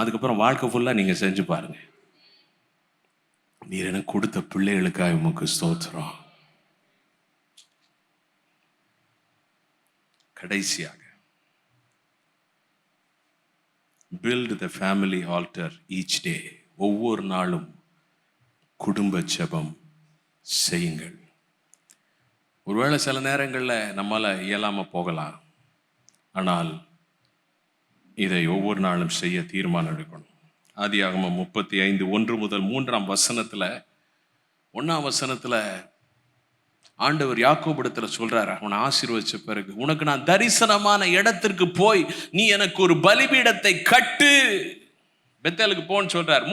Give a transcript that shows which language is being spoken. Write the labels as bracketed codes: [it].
[ta] அதுக்கப்புறம் வாழ்க்கை ஃபுல்லாக நீங்கள் செஞ்சு பாருங்க. நீர் எனக்கு கொடுத்த பிள்ளைகளுக்காக உமக்கு ஸ்தோத்திரம். கடைசியாக, [en] build the family altar each day. [ta] ஒவ்வொரு நாளும் குடும்ப ஜெபம் செய்யுங்கள். ஒருவேளை சில நேரங்களில் நம்மால் இயலாமல் போகலாம். ஆனால் இதை ஒவ்வொரு நாளும் செய்ய தீர்மானம் எடுக்கணும். ஆதியாகமம் 35:1-3 1 ஆண்டவர் யாக்கோபிடத்துல சொல்றாரு, அவனை ஆசீர்வதிச்ச பிறகு, உனக்கு நான் தரிசனமான இடத்திற்கு போய் நீ எனக்கு ஒரு பலிபீடத்தை கட்டு, பெத்தேலுக்கு போன்னு சொல்றார்.